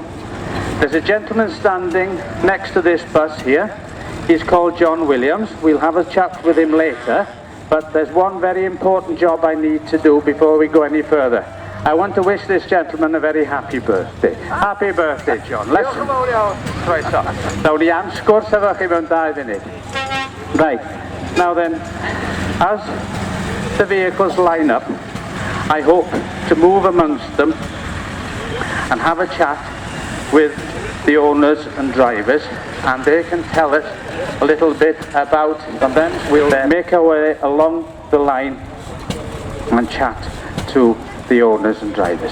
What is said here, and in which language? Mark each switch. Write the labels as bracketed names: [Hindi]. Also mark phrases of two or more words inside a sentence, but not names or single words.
[English] There's a gentleman standing next to this bus here. He's called John Williams. We'll have a chat with him later, but there's one very important job I need to do before we go any further. I want to wish this gentleman a very happy birthday. Happy birthday, John. Listen. [Welsh] Nawn ni am sgwrs efo chi mewn 2 munud. [English] Right. Now then, as the vehicles line up, I hope to move amongst them and have a chat with the owners and drivers, and they can tell us a little bit about, and then we'll make our way along the line and chat to the owners and drivers.